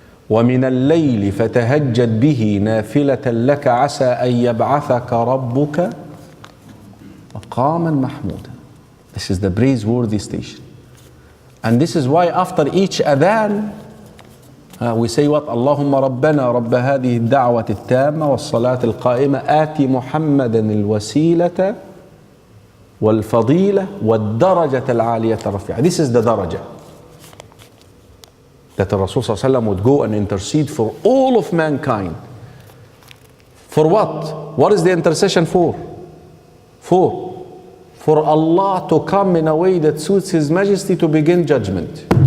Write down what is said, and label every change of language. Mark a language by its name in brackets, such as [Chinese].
[Arabic] وَمِنَ اللَّيْلِ فَتَهَجَّدْ بِهِ نَافِلَةً لَكَ عَسَىٰ أَن يَبْعَثَكَ رَبُّكَ مَقَامًا مَحْمُودًا. [English] This is the praiseworthy station. And this is why after each adhan, we say what? [Arabic] اللهم ربنا رب هذه الدعوة التامة والصلاة القائمة آت محمدا الوسيلة والفضيلة والدرجة العالية الرفيعة. [English] This is the daraja that the Rasul [Arabic] صلى الله عليه وسلم [English] would go and intercede for all of mankind. For what? What is the intercession for? For Allah to come in a way that suits His Majesty to begin judgment.